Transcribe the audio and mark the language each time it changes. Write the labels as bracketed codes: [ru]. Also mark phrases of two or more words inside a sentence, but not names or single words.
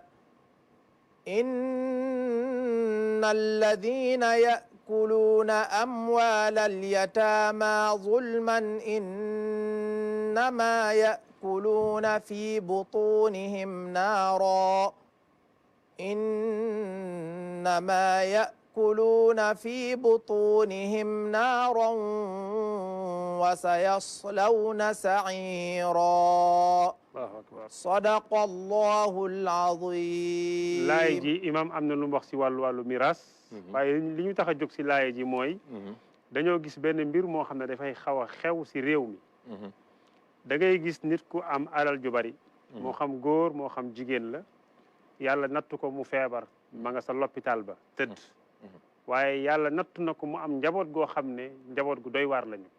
[ar] إن الذين يأكلون أموال اليتامى ظلما إنما يأكلون في بطونهم نارا يأكلون في بطونهم نارا وسيصلون سعيرا الله أكبر صدق الله العظيم [wo] laay ji imam am na lu mu wax si wàllu miraas waaye li ñu tax a jóg si laay ji mooy dañoo gis benn mbir moo xam ne dafay xaw a xew si réew mi da ngay gis nit ku am alal ju bari moo xam góor moo xam jigéen la yàlla nattu ko mu feebar ma nga sa l'hôpital ba tëdd waaye yàlla nattu na ko mu am njaboot goo xam ne njaboot gu doy waar lañu